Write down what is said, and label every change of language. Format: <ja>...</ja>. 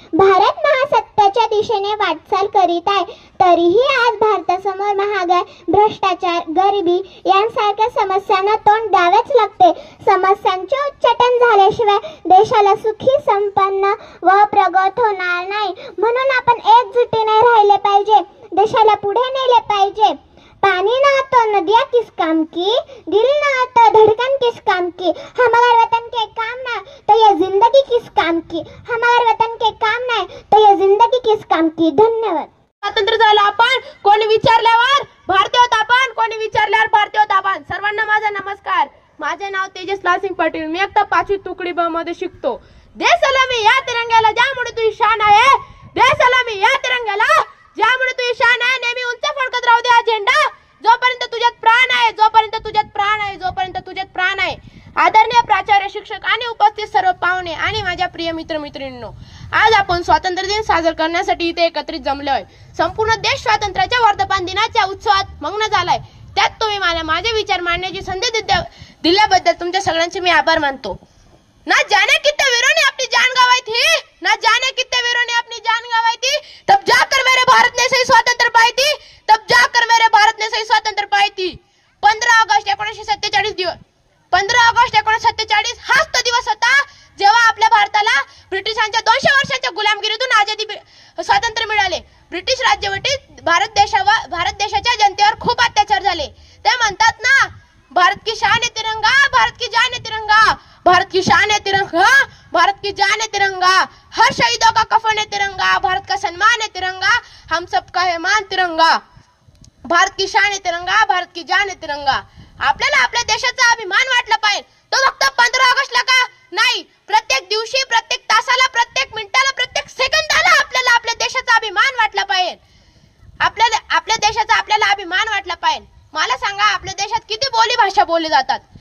<mr>भारत महासत्तेच्या दिशेने वाटचाल करीत आहे. तरीही आज भारतासमोर महागाई, भ्रष्टाचार, गरिबी यांसारख्या समस्यांना तोंड द्यावेच लागते. समस्यांचे उच्चाटन झाल्याशिवाय देशाला सुखी, संपन्न व प्रगत होणार नाही. म्हणून आपण एकजुटीने राहिले पाहिजे. देशाला पुढे नेले पाहिजे.</mr> <hi>पानी ना तो नदियाँ किस काम की, दिल ना तो धड़कन किस काम की, हमारे वतन के काम ना तो ये जिंदगी किस काम की, हमारे वतन के काम ना तो ये जिंदगी किस काम की.</hi> <mr>धन्यवाद. स्वातंत्र्य झालं आपण, कोणी विचारल्यावर भारतीय होत आपण, कोणी विचारल्यावर भारतीय होत आपण. सर्वांना माझा नमस्कार. माझे नाव तेजस लालसिंग पाटील. मी आता 5वी तुकडी ब मध्ये शिकतो. दे सलामी या तिरंग्याला ज्यामुळे तुझी शान आहे. दे सलामी या तिरंग्याला ज्यामुळे तुझी शान आहे. नेहमी उंच फडकत राहू दे हा झेंडा. जोपर्यंत तुझ्यात प्राण आहे, जोपर्यंत तुझ्यात प्राण आहे, जोपर्यंत तुझ्यात प्राण आहे. आदरणीय प्राचार्य, शिक्षक आणि उपस्थित सर्व पाहुणे आणि माझ्या प्रिय मित्रमैत्रिणींनो, आज आपण स्वातंत्र्य दिन साजरा करण्यासाठी इथे एकत्रित जमलोय. संपूर्ण देश स्वातंत्र्याच्या वर्धापन दिनाच्या उत्सवात मग्न झालाय. त्यात तुम्ही मला माझे विचार मांडण्याची संधी दिल्याबद्दल तुमच्या सगळ्यांचे मी आभार मानतो.</mr> <hi>ना जाने कितने वीरों ने अपनी जान गंवाई थी, ना जाने कितने वीरों ने अपनी जान गंवाई थी, तब जाकर मेरे भारत ने सही स्वातंत्र्य पाई थी, तब जाकर मेरे भारत ने सही स्वातंत्र्य पाई थी.</hi> <mr>15 ऑगस्ट 1947 15 ऑगस्ट 1947 हाच तो दिवस होता जेव्हा आपल्या भारताला ब्रिटिशांच्या 200 वर्षांच्या गुलामगिरीतून आजादी स्वातंत्र्य मिळाले. ब्रिटिश राज्यवटीत भारत देशाच्या जनतेवर खूप अत्याचार झाले. ते म्हणतात ना,</mr> <hi>भारत की शान है तिरंगा, भारत की जान है तिरंगा, भारत की शान है तिरंगा, भारत की जान है तिरंगा, हर शहीदों का कफन है तिरंगा, भारत का सम्मान है तिरंगा, हम सबका है मान तिरंगा. भारत की शान है तिरंगा, भारत की जान है तिरंगा.</hi> <mr>आपल्याला आपल्या देशाचा अभिमान वाटला पाहिजे. तो फक्त 15 ऑगस्टला का नाही, प्रत्येक दिवशी, प्रत्येक तासाला, प्रत्येक मिनिटाला, प्रत्येक सेकंदाला आपल्याला आपल्या देशाचा अभिमान वाटला पाहिजे. आपल्या देशाचा आपल्याला अभिमान वाटला पाहिजे. मला सांगा, आपल्या देशात किती बोली भाषा बोलली जातात?</mr>